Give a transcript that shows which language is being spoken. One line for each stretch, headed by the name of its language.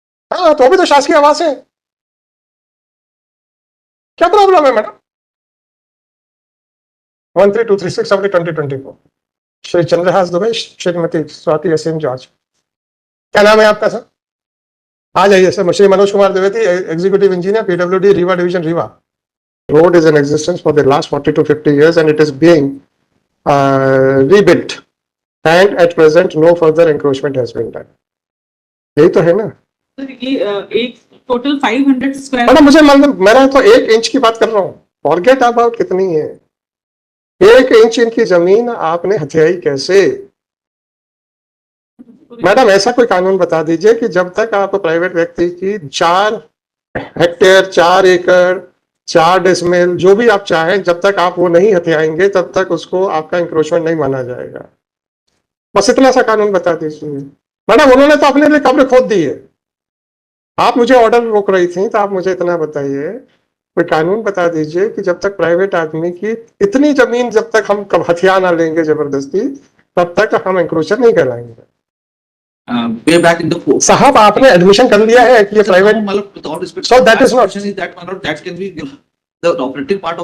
Hindi: हाँ, तो अभी तो शासकीय आवास है, क्या प्रॉब्लम है madam? 13236 of 2024 Shri Chandrahas Dubey, Shrimati Swati Asim George. क्या नाम है आपका सर? आ जाइए sir. Shri Manoj Kumar Dwivedi, executive engineer, PWD, Rewa division, Rewa.
English: Road is in existence for the last 40 to 50 years and it is being rebuilt and at present no further encroachment has been done.
Hindi: यही तो है ना? ये एक टोटल 500 स्क्वायर, मैडम मुझे मैं तो 1 inch की बात कर रहा हूँ,
English: forget about
Hindi: कितनी है। 1 इंच इनकी जमीन आपने हथियाई कैसे? मैडम ऐसा कोई कानून बता दीजिए कि जब तक आप प्राइवेट व्यक्ति की 4 हेक्टेयर, 4 एकड़, 4 डेसिमल जो भी आप चाहें, जब तक आप वो नहीं हथियाएंगे तब तक उसको आपका इंक्रोचमेंट नहीं माना जाएगा। बस इतना सा कानून बता दीजिए। मैडम उन्होंने तो अपने लिए कब्र खोद दी है, आप मुझे ऑर्डर रोक रही थी, तो आप मुझे इतना बताइए, कोई कानून बता दीजिए कि जब तक प्राइवेट आदमी की इतनी जमीन जब तक हम हथियार ना लेंगे जबरदस्ती, तब तक हम इंक्रोचर नहीं कहलाएंगे।
English: way back in the course.
Hindi: साहब आपने एडमिशन कर लिया है कि ये private,
English: With all respect, So that is not- question is that that can be the operative part of.